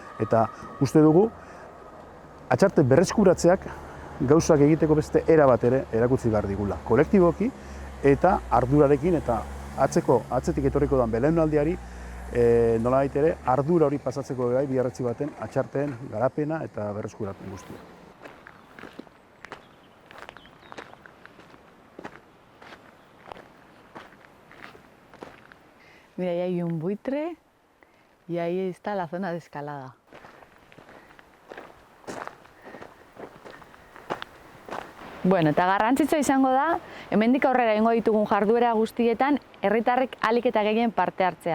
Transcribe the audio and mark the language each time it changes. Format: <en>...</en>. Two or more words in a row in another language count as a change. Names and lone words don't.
<eu>Eta uste dugu, atxarte berreskuratzeak gauzak egiteko beste era bat ere erakutsi behar digula. Kolektiboki eta ardurarekin eta atzetik etorriko dan belaunaldiari nolabait ere ardura hori pasatzeko gai biharretzi baten atxarteen garapena eta berreskurapen guztia.</eu> <es>Mira, ahí hay un buitre y ahí está la zona de escalada.</es> <eu>Bueno, eta garrantzitsua izango da, hemendik aurrera egingo ditugun jarduera guztietan herritarrek ahalik eta gehien parte hartzea.</eu>